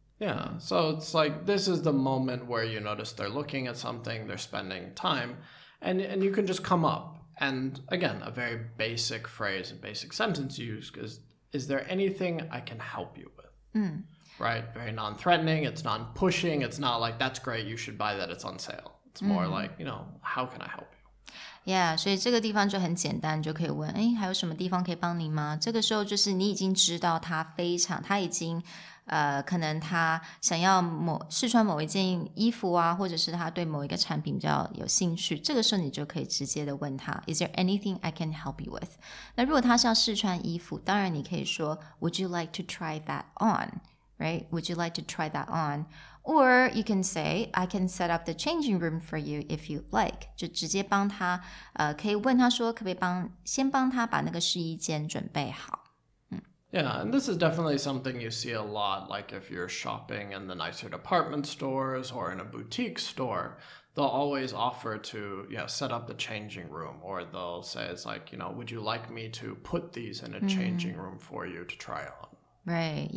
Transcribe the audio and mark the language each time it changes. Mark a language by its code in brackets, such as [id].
[en] Yeah, so it's like this is the moment where you notice they're looking at something, they're spending time, and you can just come up. And again, a very basic phrase, a basic sentence used is there anything I can help you with? Right? Very non-threatening. It's non-pushing. It's not like, that's great, you should buy that, it's on sale. It's more like, how can I help you? [zh] Yeah, 所以这个地方就很简单，就可以问，还有什么地方可以帮你吗？这个时候就是你已经知道他已经可能他想要试穿某一件衣服啊，或者是他对某一个产品比较有兴趣，这个时候你就可以直接的问他 [en] Is there anything I can help you with? [zh] 那如果他是要试穿衣服，当然你可以说 [en] Would you like to try that on?Right? Would you like to try that on? Or you can say, I can set up the changing room for you if you like. [zh] 就直接帮他可以问他说可不可以先帮他把那个试衣间准备好。 [en] Yeah, and this is definitely something you see a lot, like if you're shopping in the nicer department stores or in a boutique store, they'll always offer to set up the changing room, or they'll say, it's like, would you like me to put these in a changing room for you to try on?Right,